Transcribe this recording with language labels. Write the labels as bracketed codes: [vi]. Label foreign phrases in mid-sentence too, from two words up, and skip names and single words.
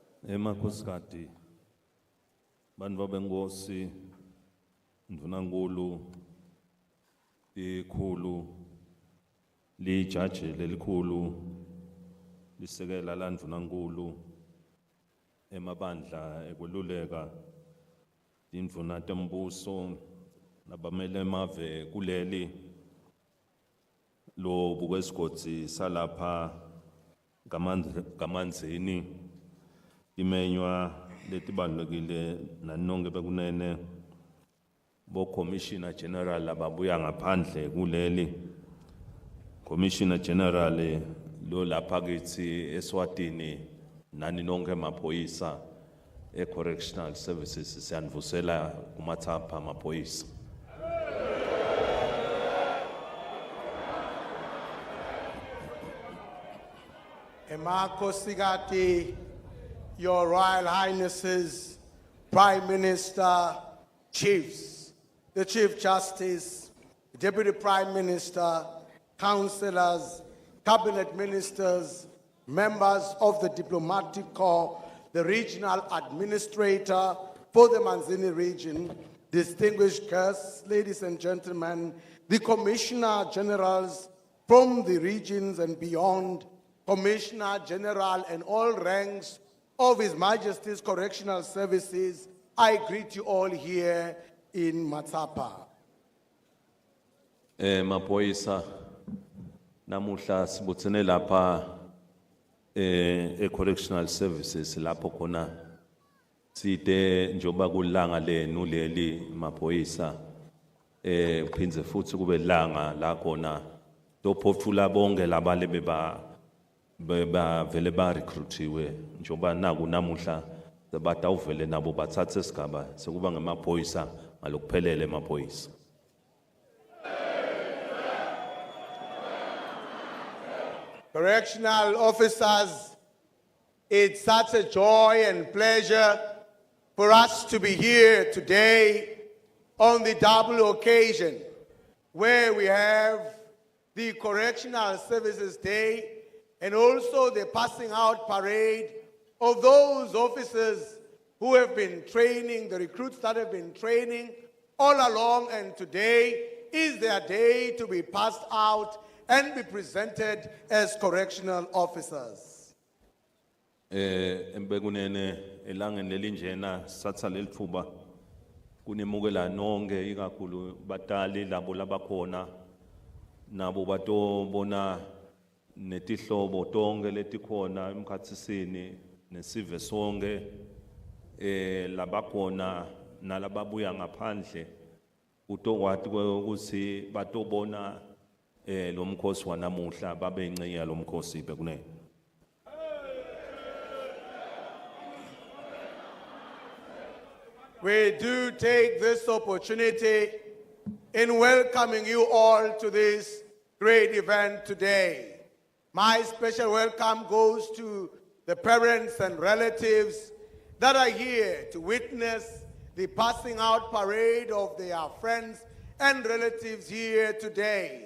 [ss] emakhosikazi bantu benkosi ndvunankulu ikhulu lijaji lelikhulu lisekela la ndvunankulu emabandla ekweluleka indvuna tembuso nabamele mave kuleli lo bukwesigodzi salapha kamanzini imenywa letibalulekile nanonke bekunene bo Commissioner General ababuya ngaphandle kuleli Commissioner General lo lapha kithi Eswatini nani nonke maphoyisa Correctional Services siyanivusela kumathapha maphoyisa. Emakhosikazi, [en] Your Royal Highnesses, Prime Minister, Chiefs, the Chief Justice, Deputy Prime Minister, councillors, cabinet ministers, members of the diplomatic corps, the regional administrator for the Manzini region, distinguished guests, ladies and gentlemen, the commissioner generals from the regions and beyond, Commissioner General and all ranks of His Majesty's Correctional Services, I greet you all here in Matsapa. [ss] Maphoyisa namuhla sibuthene lapha Correctional Services lapho khona side njoba kulanga lenu leli maphoyisa phindze futhi kube langa la khona tophothula bonke labale beba vele ba recruitiwe njoba naku namuhla batawuvele nabo bathathe isigaba sekuba ngemaphoyisa ngalokuphelele maphoyisa. [en] Correctional officers, it's such a joy and pleasure for us to be here today on the double occasion where we have the Correctional Services Day and also the passing out parade of those officers who have been training, the recruits that have been training all along, and today is their day to be passed out and be presented as correctional officers. [ss] Embekunene elangeni lelinjena satsa lelithuba kunemukela nonke ikakhulu batali labo labakhona nabo batobona netihlobo tonke letikhona emkhatsisini nesive sonke labakhona nalababuya ngaphandle utokwati ukuthi batobona lo mkhosi wanamuhla babe ingcenye lo mkhosi bekunene. [en] We do take this opportunity in welcoming you all to this great event today. My special welcome goes to the parents and relatives that are here to witness the passing out parade of their friends and relatives here today.